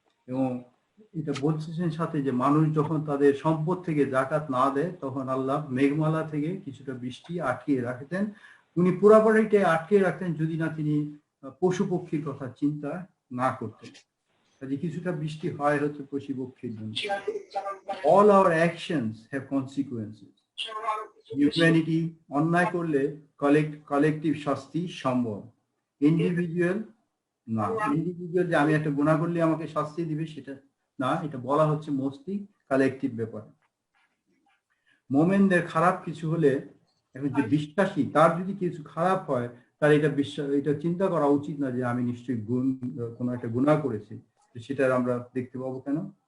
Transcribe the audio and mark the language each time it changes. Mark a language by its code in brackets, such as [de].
[bn] এবং এটা বলছেন সাথে যে মানুষ যখন তাদের সম্পদ থেকে যাকাত না দেয় তখন আল্লাহ মেঘমালা থেকে কিছুটা বৃষ্টি আটকিয়ে রাখতেন। উনি পুরাপুরিটা আটকে রাখতেন যদি না তিনি পশু পক্ষীর কথা চিন্তা না করতেন। কাজে কিছুটা বৃষ্টি হয় হচ্ছে পশু পক্ষীর জন্য। [en] All our actions have consequences. [bn] Humanity অন্যায় করলে কালেকটিভ শাস্তি সম্ভব, ইন্ডিভিজুয়াল না। ইন্ডিভিজুয়াল যে আমি একটা গুনাহ করলে আমাকে শাস্তি দিবে সেটা না, এটা বলা হচ্ছে মোস্টলি কালেকটিভ ব্যাপার। মোমেনদের খারাপ কিছু হলে, এখন যে বিশ্বাসী তার যদি কিছু খারাপ হয় তার এটা চিন্তা করা উচিত না যে আমি নিশ্চয়ই কোনো একটা গুনাহ করেছি, সেটা আমরা দেখতে পাবো কেন?